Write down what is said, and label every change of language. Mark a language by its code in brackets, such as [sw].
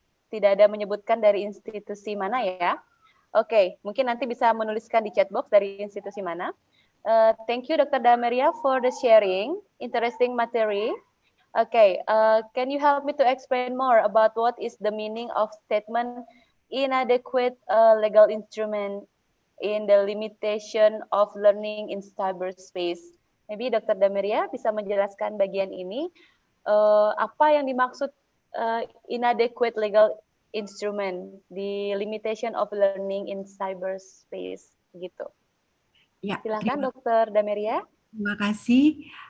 [id] Tidak ada menyebutkan dari institusi mana ya. Oke, mungkin nanti bisa menuliskan di chat box dari institusi mana. [en] Thank you Dr. Dameria for the sharing, interesting material. Okay, can you help me to explain more about what is the meaning of statement inadequate legal instrument in the limitation of learning in cyberspace? Maybe Dr. [id] Dameria bisa menjelaskan bagian ini. Apa yang dimaksud [en] inadequate legal instrument, the limitation of learning in cyberspace, [id] gitu. Ya, silakan Dr. Dameria. Terima kasih.